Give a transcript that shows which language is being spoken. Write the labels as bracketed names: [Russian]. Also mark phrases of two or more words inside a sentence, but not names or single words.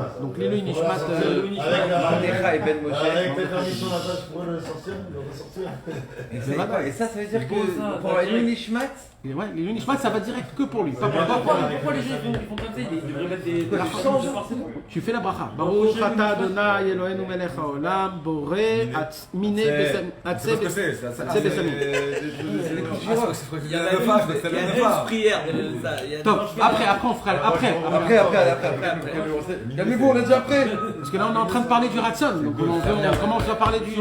[Hebrew] Donc לעילוי נשמת. [French] Necha et Ben Moshe. Avec ta permission, Natacha, je pourrais le sortir, le ressortir. Et ça veut dire que pour un Nishmat, Ouais, [Hebrew] לעילוי נשמת, [French] ça va direct que pour lui. Pas pour Pourquoi les gens ils font comme ça? Ils devraient mettre des changes forcément. Tu fais la bracha. [Hebrew] ברוך אתה ה' אלוהינו מלך העולם בורא מיני בשמים. [French] C'est ce que c'est. C'est bessamim. Il y a même une prière de ça. Il y a Top. Après, on fera. Après. calmez-vous, on est déjà prêts. Parce que là, on est en train de parler du ratson. Donc, on commence à parler du.